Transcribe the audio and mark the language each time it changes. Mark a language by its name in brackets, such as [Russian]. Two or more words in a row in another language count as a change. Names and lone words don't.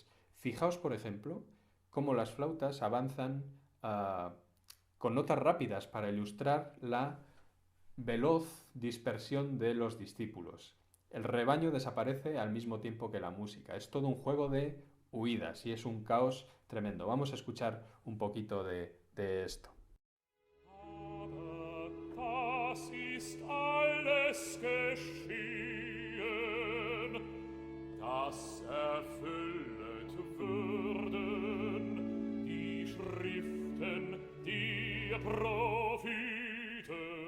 [Spanish] Fijaos, por ejemplo, cómo las flautas avanzan con notas rápidas para ilustrar la veloz dispersión de los discípulos. El rebaño desaparece al mismo tiempo que la música. Es todo un juego de huidas y es un caos tremendo. Vamos a escuchar un poquito de esto. [German] Ist alles geschehen, das erfüllet würden die Schriften, die Propheten.